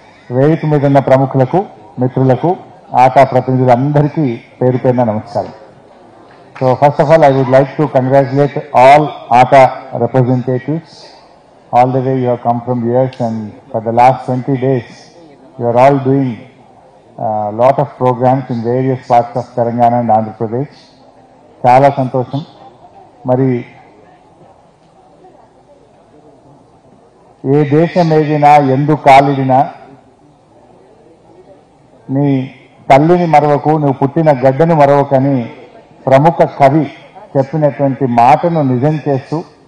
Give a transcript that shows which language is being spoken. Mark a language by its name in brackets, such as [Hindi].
[Telugu] వేదిక మీద ఉన్న ప్రముఖులకు, మిత్రులకు, ఆటా ప్రతినిధులందరికీ పేరు పేరున నమస్కారం. [English] So first of all, I would like to congratulate all ATA representatives. All the way you have come from years, and for the last 20 days, you are all doing a lot of programs in various parts of Telangana and Andhra Pradesh. [Telugu] Chala santosham. Mari ఏ దేశం ఏదినా ఎందు కాలిడినా నీ తల్లిని మరవకు, నువ్వు పుట్టిన గడ్డను మరవకని ప్రముఖ కవి చెప్పినటువంటి మాటను నిజం చేస్తూ,